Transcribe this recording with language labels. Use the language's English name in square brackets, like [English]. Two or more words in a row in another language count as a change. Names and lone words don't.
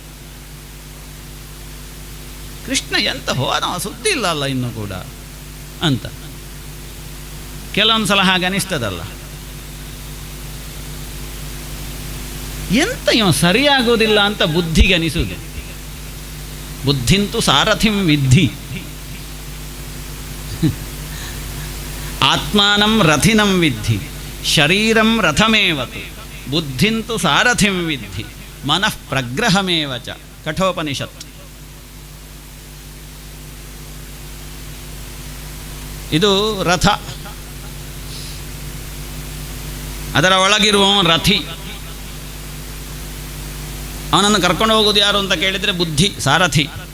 [Kannada] ಕೃಷ್ಣ ಎಂತ ಹೋದವ ಸುದ್ದಿ ಇಲ್ಲಲ್ಲ ಇನ್ನೂ ಕೂಡ ಅಂತ. ಕೆಲವೊಂದು ಸಲ ಹಾಗೆ ಅನಿಸ್ತದಲ್ಲ, ಎಂತ ಇವ ಸರಿಯಾಗೋದಿಲ್ಲ ಅಂತ ಬುದ್ಧಿಗೆ ಅನಿಸುವುದು. [Sanskrit] ಬುದ್ಧಿಂತು ಸಾರಥಿಂ ವಿದ್ಧಿ, ಆತ್ಮಾನಂ ರಥಿನಂ ವಿದ್ಧಿ, ಶರೀರಂ ರಥಮೇವತು, ಬುದ್ಧಿಂತು ಸಾರಥಿಂ ವಿದ್ಧಿ, ಮನಃ ಪ್ರಗ್ರಹಮೇವ ಚ. [Kannada] ಕಠೋಪನಿಷತ್. ಇದು ರಥ, ಅದರ ಒಳಗಿರುವ ರಥಿ. ಅವನನ್ನು ಕರ್ಕೊಂಡು ಹೋಗೋದು ಯಾರು ಅಂತ ಕೇಳಿದರೆ ಬುದ್ಧಿ, ಸಾರಥಿ.